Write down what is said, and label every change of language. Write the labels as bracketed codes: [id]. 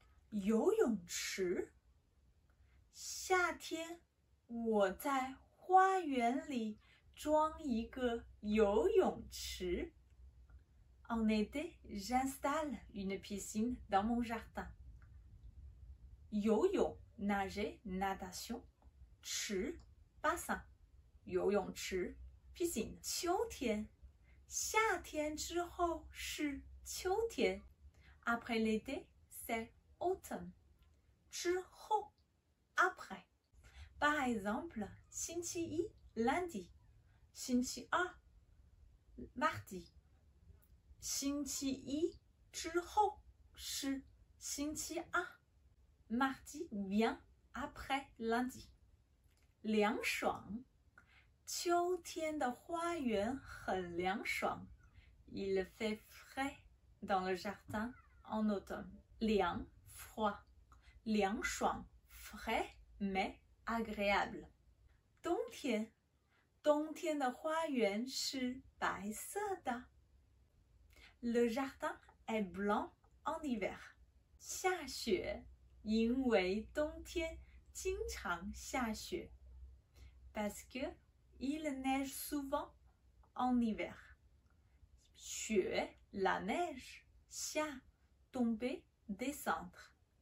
[zh] 游泳池，夏天我在花园里装一个游泳池。 [fr] En été, j'installe une piscine dans mon jardin. 游泳 nager, natation. 池 bassin. 游泳池 piscine. [zh] 秋天，夏天之后是秋天。 [fr] Après l'été, c'est automne. 之后 après. Par exemple, 星期一 lundi. [zh] 星期二 mardi. 星期一之后是星期二。 [fr] Mardi vient après lundi. [zh] 凉爽，秋天的花园很凉爽。 [fr] Il fait frais dans le jardin en automne. 凉 froid. 凉爽 frais mais agréable. [zh] 冬天，冬天的花园是白色的。 [fr] Le jardin est blanc en hiver. [zh] 下雪，因为冬天经常下雪 [fr] parce que il neige souvent en hiver. 雪 la neige, 下 tomber, descendre.